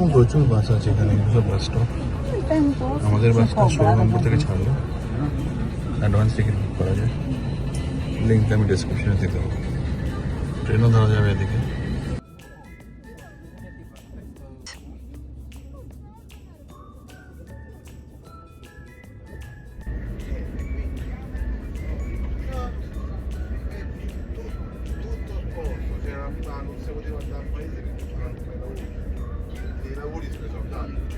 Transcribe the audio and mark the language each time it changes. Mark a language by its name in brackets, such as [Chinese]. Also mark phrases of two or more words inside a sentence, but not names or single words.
[Bangla] প্রচুর বাস আছে এখানে, [English] bus stop. [Bangla] আমাদের বাসটা 16 নম্বর থেকে ছাড়লো, [English] advance ticket book [Bangla] করা যায়, লিঙ্কটা আমি ডেসক্রিপশনে দিয়ে দেবো। ট্রেনও ধরা যাবে এদিকে। [Italian] Non si poteva andare al paese perché c'erano dei lavori sulle soldati,